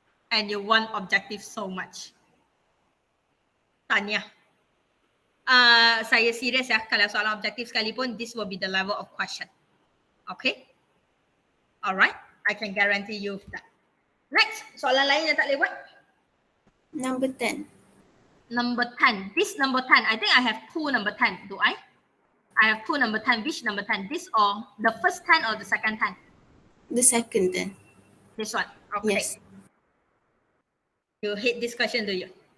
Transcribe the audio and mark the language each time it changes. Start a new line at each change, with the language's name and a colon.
English: And you want objective so much. Tahniah.
Malay: Saya serius ya, kalau soalan objektif sekalipun, this will be the level of question. Okay?
English: Alright, I can guarantee you that.
Malay: Next, soalan lain yang tak boleh buat.
English: Number 10. Number 10. This number 10. I think I have 2 number 10. Do I? I have 2 number 10. Which number 10? This or the first 10 or the second 10? The second 10. This one. Okay. Yes. You hate this question, do you?